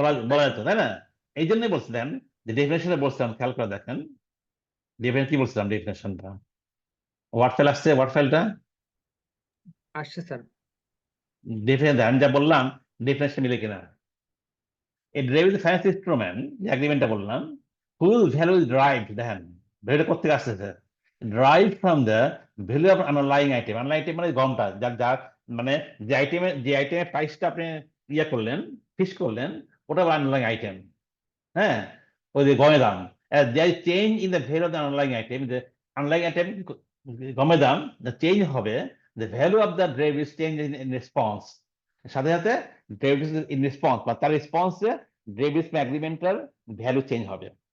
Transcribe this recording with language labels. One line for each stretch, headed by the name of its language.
Bangla: বলা যেত, তাই না? এই জন্যই বলছিলেন যে ডেফিনেশনে বলছিলাম, খেয়াল করে দেখেন কি বলছিলাম ডেফিনেশনটা। ওয়ার্ড ফাইল আসছে, ওয়ার্ড ফাইলটা আসছে স্যার। ডেফিনেশন আমি যা বললাম ডেফিনেশন মিলে কিনা?
English: A derivative is a finance instrument,
Bangla: যে এগ্রিমেন্টটা বললাম,
English: whose value is derived,
Bangla: দেখেন ভ্যালুটা কোথেকে আসতেছে?
English: Derived from the value of underlying item.
Bangla: Underlying item মানে গমটা, যার মানে যে আইটেমের প্রাইসটা আপনি করলেন, ফিক্স করলেন, ওটা আন্ডারলাইং আইটেম। হ্যাঁ, ওই যে গমের দাম,
English: there is change in the value of the underlying item,
Bangla: the underlying item গমের দাম চেঞ্জ হবে,
English: the value of the derivative change in response,
Bangla: সাথে সাথে ডেরিভেটিভ ইন রেসপন্স বা তার রেসপন্সে ডেরিভেটিভ এগ্রিমেন্টের ভ্যালু চেঞ্জ হবে।